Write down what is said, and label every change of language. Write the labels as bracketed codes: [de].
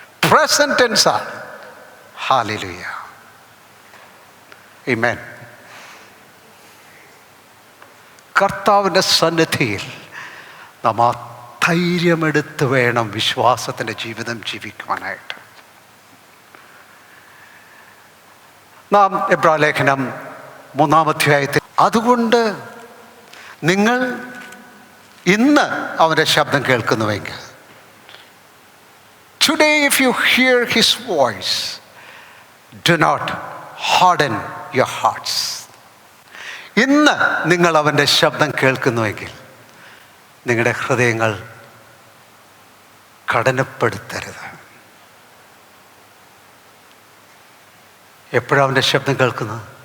[ml] Present tense ആണ്. Hallelujah, ആമേൻ. കർത്താവിൻ്റെ സന്നിധിയിൽ നാം ധൈര്യമെടുത്ത് വേണം വിശ്വാസത്തിൻ്റെ ജീവിതം ജീവിക്കുവാനായിട്ട്. നാം എബ്രായലേഖനം 3-ാം അധ്യായത്തിൽ, അതുകൊണ്ട് നിങ്ങൾ ഇന്ന് അവൻ്റെ ശബ്ദം കേൾക്കുന്നുവെങ്കിൽ, [en] today if you hear his voice, do not harden your hearts. [ml] ഇന്ന് നിങ്ങൾ അവൻ്റെ ശബ്ദം കേൾക്കുന്നുവെങ്കിൽ നിങ്ങളുടെ ഹൃദയങ്ങൾ കഠിനപ്പെടുത്തരുത്. എപ്പോഴാണ് അവൻ്റെ ശബ്ദം കേൾക്കുന്നത്?